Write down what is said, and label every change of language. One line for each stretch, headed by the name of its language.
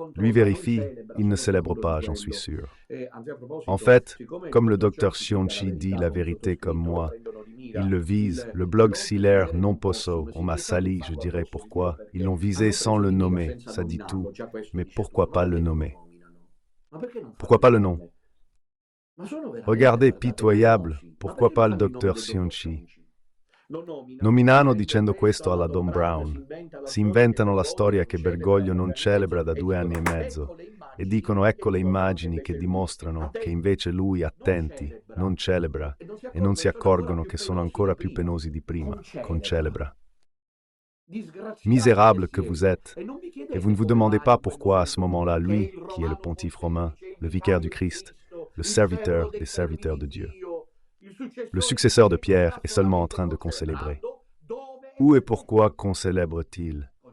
French: Lui vérifie, il ne célèbre pas, j'en suis sûr. En fait, comme le docteur Cionci dit la vérité comme moi, il le vise, le blog Silaire
Italian: non posso,
French: on m'a sali, je dirais pourquoi. Ils l'ont visé sans le nommer, ça dit tout. Mais pourquoi pas le nommer? Pourquoi pas le nom? Regardez, pitoyable, pourquoi pas le docteur Cionci?
Italian: Nominano dicendo questo alla Don Brown. Si inventano la storia che Bergoglio non celebra da 2 anni e mezzo e dicono ecco le immagini che dimostrano che invece lui, attenti, non celebra e non si accorgono che sono ancora più penosi di prima, concelebra.
French: Misérable que vous êtes, et vous ne vous demandez pas pourquoi à ce moment-là, lui, qui est le pontife romain, le vicaire du Christ, le serviteur des serviteurs de Dieu, le successeur de Pierre est seulement en train de concélébrer. Où et pourquoi concélèbre-t-il?